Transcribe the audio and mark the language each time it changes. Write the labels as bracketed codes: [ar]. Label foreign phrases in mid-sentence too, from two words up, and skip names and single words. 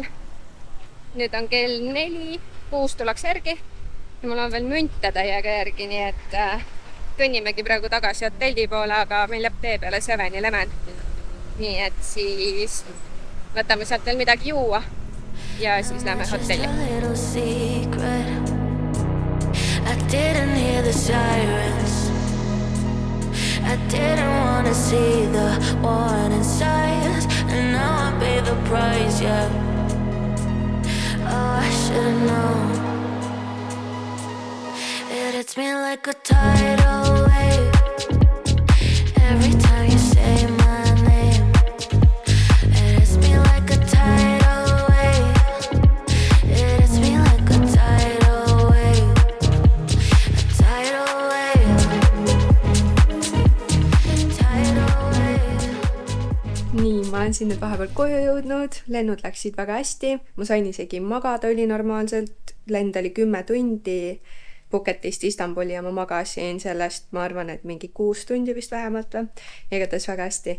[et] Nüüd on kell 4, 6 tuleks järgi ja mul on veel münte täiega järgi, nii et kõnnimegi praegu tagasi hotelli poole, aga meil jääb tee peale 7-Eleven. Nii et siis võtame sealt veel midagi juua ja siis lähme hotelli. [en] I didn't hear the sirens. I didn't want to see the warning signs. And now I pay the price, yeah. Oh, I should've known. It hits me like a tidal wave every time you say my name. It hits me like a tidal wave. It hits me like a tidal wave. [et] Nii, ma olen siin nüüd vahepeal koju jõudnud, lennud läksid väga hästi, ma sain isegi magada ülinormaalselt, lend oli 10 tundi Phuketist Istanbuli ja ma magasin sellest, ma arvan, et mingi 6 tundi vist vähemalt või, igatahes väga hästi.